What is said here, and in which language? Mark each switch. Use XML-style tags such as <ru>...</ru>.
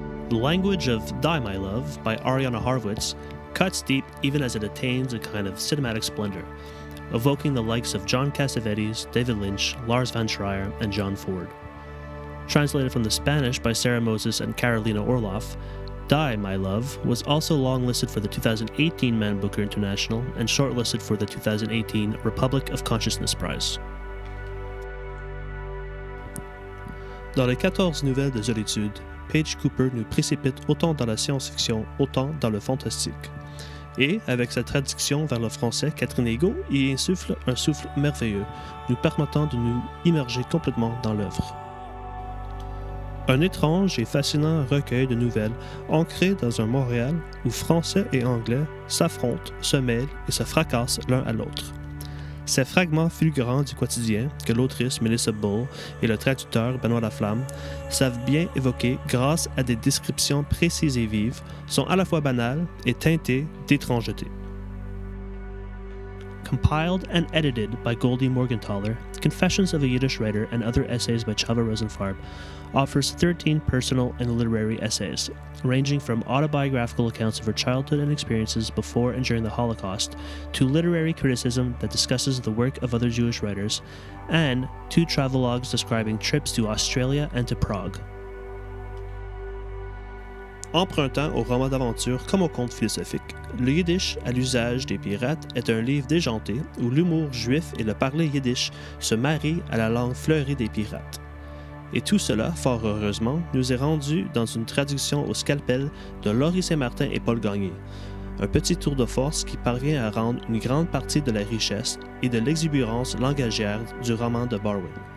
<en>The language of Die, My Love by Ariana Harwitz cuts deep even as it attains a kind of cinematic splendor, evoking the likes of John Cassavetes, David Lynch, Lars von Trier, and John Ford. Translated from the Spanish by Sarah Moses and Carolina Orloff, Die, My Love was also longlisted for the 2018 Man Booker International and shortlisted for the 2018 Republic of Consciousness Prize.</en> <fr>Dans les 14 nouvelles de Solitude, Paige Cooper nous précipite autant dans la science-fiction, autant dans le fantastique. Et, avec sa traduction vers le français, Catherine Egault y insuffle un souffle merveilleux, nous permettant de nous immerger complètement dans l'œuvre. Un étrange et fascinant recueil de nouvelles ancré dans un Montréal où français et anglais s'affrontent, se mêlent et se fracassent l'un à l'autre. Ces fragments fulgurants du quotidien que l'autrice Melissa Bull et le traducteur Benoît Laflamme savent bien évoquer grâce à des descriptions précises et vives sont à la fois banales et teintées d'étrangeté.</fr> <en>Compiled and edited by Goldie Morgenthaler, Confessions of a Yiddish Writer and Other Essays by Chava Rosenfarb offers 13 personal and literary essays, ranging from autobiographical accounts of her childhood and experiences before and during the Holocaust, to literary criticism that discusses the work of other Jewish writers, and 2 travelogues describing trips to Australia and to Prague.</en> <fr>Empruntant au roman d'aventure comme au conte philosophique, le Yiddish à l'usage des pirates est un livre déjanté où l'humour juif et le parler yiddish se marient à la langue fleurie des pirates. Et tout cela, fort heureusement, nous est rendu dans une traduction au scalpel de Laurie Saint-Martin et Paul Gagné, un petit tour de force qui parvient à rendre une grande partie de la richesse et de l'exubérance langagière du roman de Barwin.</fr>